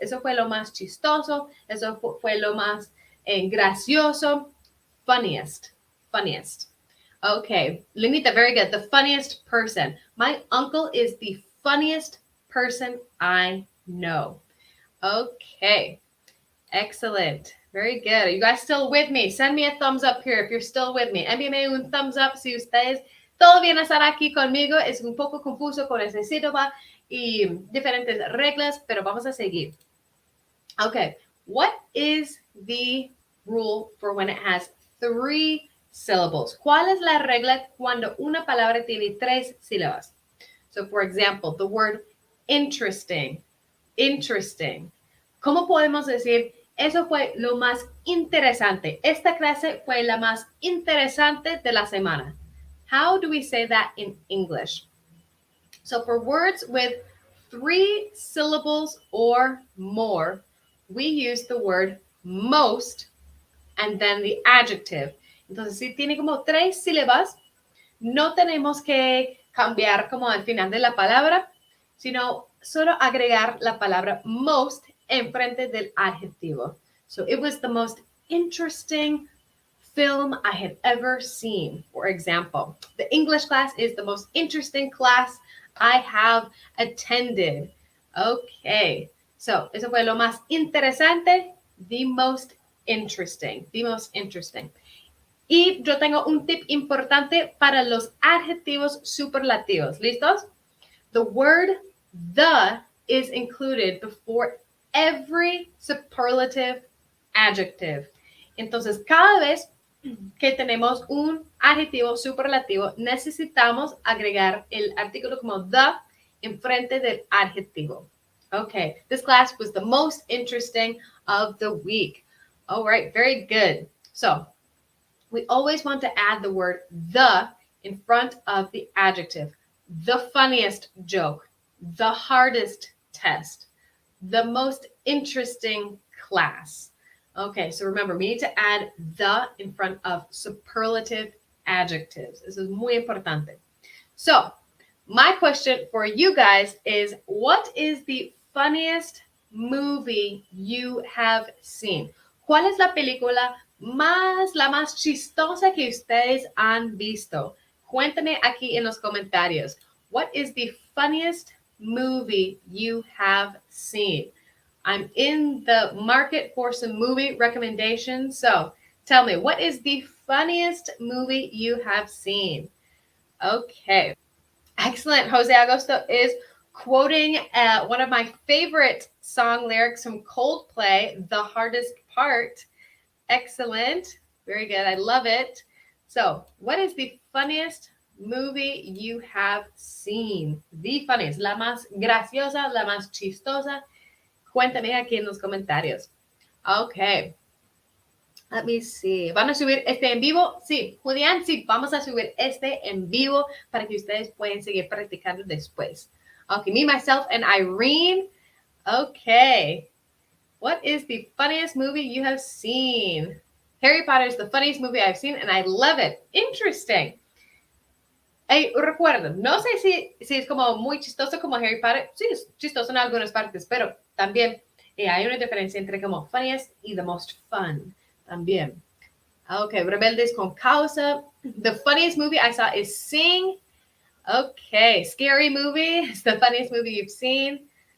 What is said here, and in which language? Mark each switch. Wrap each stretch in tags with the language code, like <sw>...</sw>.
<es>Eso fue lo más chistoso. Eso fue lo más gracioso.</es> <en>Funniest. Funniest.</en> <es>Okay. Lenita,</es> <en>very good. The funniest person. My uncle is the funniest person I know. Okay. Excellent. Very good. Are you guys still with me? Send me a thumbs up here if you're still with me.</en> <es>Envíame un</es> <en>thumbs up</en> <es>si ustedes todavía están aquí conmigo. Es un poco confuso con ese sílaba y diferentes reglas, pero vamos a seguir.</es> <en>Okay. What is the rule for when it has three syllables?</en> <es>¿Cuál es la regla cuando una palabra tiene tres sílabas?</es> <en>So, for example, the word interesting. Interesting.</en> <es>¿Cómo podemos decir eso fue lo más interesante? Esta clase fue la más interesante de la semana.</es> <en>How do we say that in English? So for words with three syllables or more, we use the word most and then the adjective.</en> <es>Entonces, si tiene como tres sílabas, no tenemos que cambiar como al final de la palabra, sino solo agregar la palabra most enfrente del adjetivo.</es> <en>So it was the most interesting film I had ever seen, for example. The English class is the most interesting class I have attended. Okay, so</en> <es>eso fue lo más interesante,</es> <en>the most interesting, the most interesting.</en> <es>Y yo tengo un tip importante para los adjetivos superlativos. ¿Listos?</es> <en>The word the is included before every superlative adjective.</en> <es>Entonces, cada vez que tenemos un adjetivo superlativo, necesitamos agregar el artículo como the enfrente del adjetivo.</es> <en>Okay, this class was the most interesting of the week. All right, very good. So, we always want to add the word the in front of the adjective. The funniest joke, the hardest test, the most interesting class. Okay, so remember, we need to add the in front of superlative adjectives. This is</en> <es>muy importante.</es> <en>So, my question for you guys is, what is the funniest movie you have seen?</en> <es>¿Cuál es la película la más chistosa que ustedes han visto? Cuéntame aquí en los comentarios.</es> <en>What is the funniest movie you have seen? I'm in the market for some movie recommendations. So tell me, what is the funniest movie you have seen? Okay. Excellent. Jose Agosto is quoting one of my favorite song lyrics from Coldplay, The Hardest Part. Excellent. Very good. I love it. So, what is the funniest movie you have seen? The funniest,</en> <es>la más graciosa, la más chistosa. Cuéntame aquí en los comentarios.</es> <en>Okay. Let me see.</en> <es>¿Van a subir este en vivo? Sí. Julián, sí, vamos a subir este en vivo para que ustedes puedan seguir practicando después.</es> <en>Okay, me, myself, and Irene. Okay. What is the funniest movie you have seen? Harry Potter is the funniest movie I've seen, and I love it. Interesting.</en> <es>Hey, recuerden, no sé si es como muy chistoso como Harry Potter. Sí, es chistoso en algunas partes, pero también hay una diferencia entre como funniest y</es> <en>the most fun.</en> <es>También. Okay, Rebeldes con Causa.</es> <en>The funniest movie I saw is Sing. Okay, Scary Movie is the funniest movie you've seen.</en>